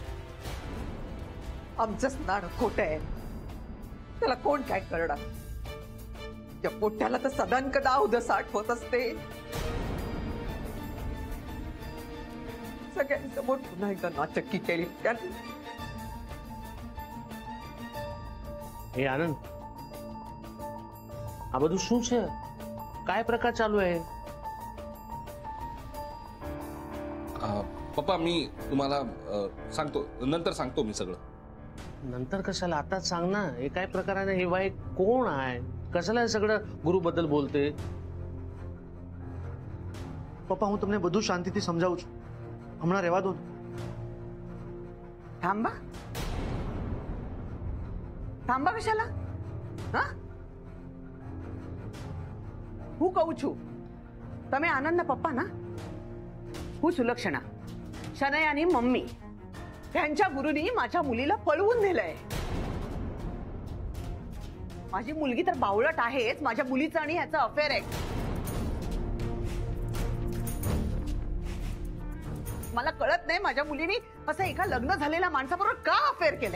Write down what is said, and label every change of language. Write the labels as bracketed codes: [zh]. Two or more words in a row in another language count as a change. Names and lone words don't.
[mr] आमचंच नाणं खोटं आहे, त्याला कोण काय करणार? त्या पोट्याला तर सदानकदा उदस आठवत असते. सगळ्यांसमोर पुन्हा एकदा नाचक्की केली त्याने. हे आनंद, [gu] આ બધું શું છે? [mr] काय प्रकार चालू आहे? पप्पा मी तुम्हाला सांगतो, नंतर सांगतो मी सगळं. नंतर कशाला, आताच सांग ना. हे काय प्रकार आहे ना? हे बाई कोण आहे? कशाला हे सगळं गुरु बद्दल बोलते? [gu] પપ્પા હું તમને બધું શાંતિથી સમજાવું છું. હમણાં રહેવા દો. [mr] थांबा थांबा कशाला? [gu] હા હું કહું છું, તમે આનંદના પપ્પા ના? હું સુલक्षणा, [mr] शनयानी मम्मी, त्यांच्या गुरुनी माझ्या मुलीला पळवून नेलंय. माझी मुलगी तर बावळट आहेच, माझ्या मुलीचं आणि ह्याचं अफेअर आहे. मला कळत नाही माझ्या मुलीने असं एका लग्न झालेल्या माणसाबरोबर का अफेअर केलंय.